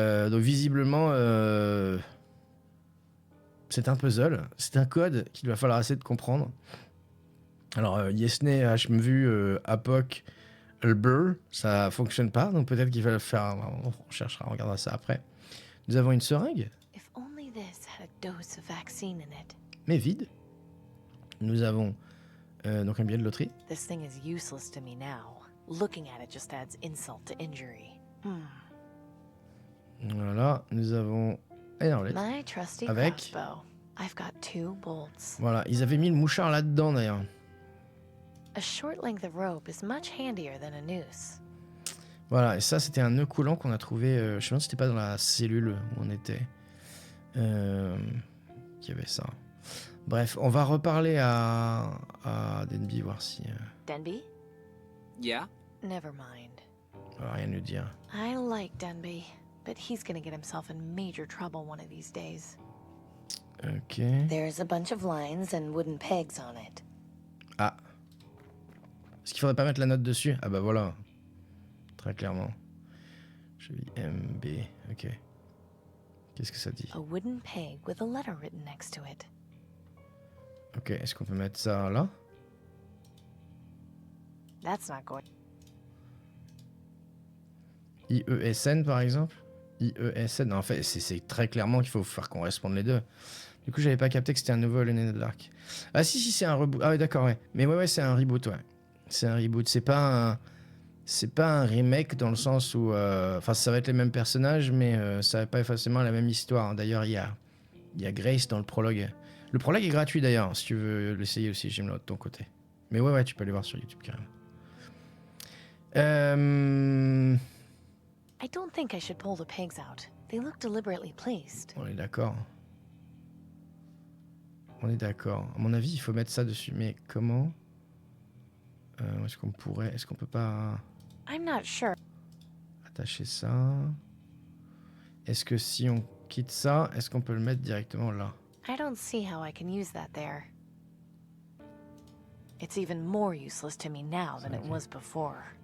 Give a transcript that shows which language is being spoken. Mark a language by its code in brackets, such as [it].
[fr] Donc visiblement, c'est un puzzle, c'est un code qu'il va falloir essayer de comprendre. Alors Yesney, HMVU, Apoc, Ulber, ça fonctionne pas, donc peut-être qu'il va le faire. On cherchera, on regardera ça après. Nous avons une seringue, [en] If only this had a dose of vaccine in it. [fr] mais vide. Nous avons donc un billet de loterie. [en] This thing is useless to me now. Looking at it just adds insult to injury. [fr] Voilà, nous avons un arbalète. [en] My trusty [fr] Avec. [en] crossbow. I've got 2 bolts. [fr] Voilà, ils avaient mis le mouchard là-dedans d'ailleurs. [en] A short length of rope is much handier than a noose. [fr] Voilà, et ça c'était un nœud coulant qu'on a trouvé, je sais pas si c'était pas dans la cellule où on était, qu'il y avait ça. Bref, on va reparler à Denby, voir si... [en] Denby? Yeah? Never mind. [fr] on va rien nous dire. [en] I like Denby, but he's gonna get himself in major trouble one of these days. Ok. There's a bunch of lines and wooden pegs on it. Ah. [fr] Est-ce qu'il faudrait pas mettre la note dessus? Ah bah voilà. Très clairement. Je vis MB, ok. Qu'est-ce que ça dit? [en] A wooden peg with a letter written next to it. [fr] Ok, est-ce qu'on peut mettre ça là? [en] That's not going. [fr] IESN par exemple? IESN, non, en fait c'est très clairement qu'il faut faire correspondre les deux. Du coup j'avais pas capté que c'était un nouveau Alone in the Dark. Ah si c'est un reboot. Ah ouais d'accord ouais. Mais ouais c'est un reboot ouais. C'est un reboot, c'est pas un remake dans le sens où enfin ça va être les mêmes personnages mais ça va pas forcément la même histoire. D'ailleurs il y a Grace dans le prologue. Le prologue est gratuit d'ailleurs si tu veux l'essayer aussi, j'aime de ton côté. Mais ouais tu peux aller voir sur YouTube carrément. [en] I don't think I should pull the pegs out. They look deliberately placed. [fr] On est d'accord. On est d'accord. À mon avis, il faut mettre ça dessus. Mais comment est-ce qu'on pourrait... Est-ce qu'on peut pas [en] I'm not sure. [fr] attacher ça? Est-ce que si on quitte ça, est-ce qu'on peut le mettre directement là? [en] I don't see how I can use that there. It's even more useless to me now than it was before.